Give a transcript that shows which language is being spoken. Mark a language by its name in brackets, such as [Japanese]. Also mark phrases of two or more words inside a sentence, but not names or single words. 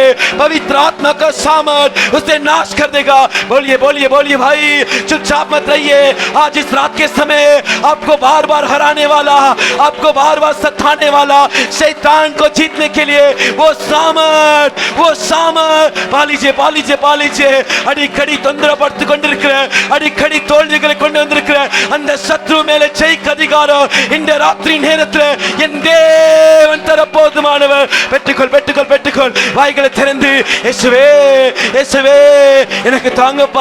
[Hindi] पवित्र आत्मा का सामर्थ उसे नाश कर देगा। बोलिए बोलिए बोलिए भाई, चुपचाप मत रहिए। आज इस रात के समय आपको बार बार हराने वाला, आपको बार बार सताने वाला शैतान को जीतने के लिए वो सामर्थ पा लीजिए पा लीजिए पा लीजिए [Tamil] அடிக்கடி தொந்தரப்படுத்தி கொண்டிருக்கிற, அடிக்கடி தோல்விகளை கொண்டு வந்திருக்கிற அந்த சத்ரு மேலே ஜெயிக்க அதிகாரம் இந்த ராத்திரி நேரத்தில் என் தேவன் தர போதுமானவர். பெற்றுக்கொள் பெற்றுக்கொள் பெற்றுக்கொள். வாய்களை திறந்து இயேசுவே இயேசுவே எனக்கு தாங்கப்பா.